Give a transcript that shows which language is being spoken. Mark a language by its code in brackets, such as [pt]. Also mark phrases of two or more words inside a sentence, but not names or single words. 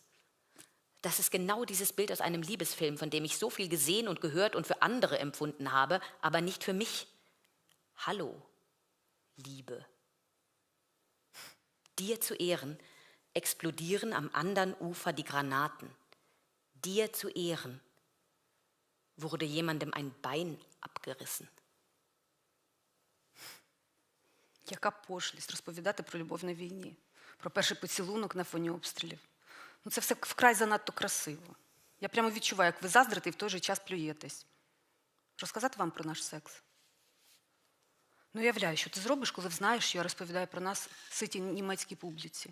[de] Das ist genau dieses Bild aus einem Liebesfilm, von dem ich so viel gesehen und gehört und für andere empfunden habe, aber nicht für mich. Hallo, Liebe. Dir zu Ehren explodieren am anderen Ufer die Granaten. Dir zu Ehren wurde jemandem ein Bein abgerissen. [uk] Яка пошлість розповідати про любов на війні, про перший поцілунок на фоні обстрілів. Ну, це все вкрай занадто красиво. Я прямо відчуваю, як ви заздрите і в той же час плюєтесь. Розказати вам про наш секс? Ну, уявляю, що ти зробиш, коли знаєш, що я розповідаю про нас ситій німецькій публіці.